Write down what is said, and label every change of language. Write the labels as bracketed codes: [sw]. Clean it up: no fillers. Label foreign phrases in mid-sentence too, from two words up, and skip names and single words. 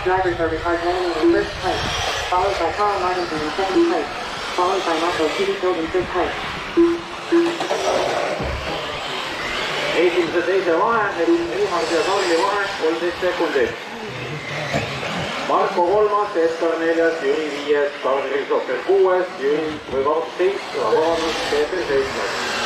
[en] drivers are Ricard Henning in first place, followed by Carl Martinson in second place, followed by Michael Kittyfield in third place. [et] Esimese teise vahe, viimase ja Karli vahe, 13 sekundit. Marko 3, Edgar 4, Jüri 5, Karl Kristofer 6, Jüri või vabandust 7, Peeter 7.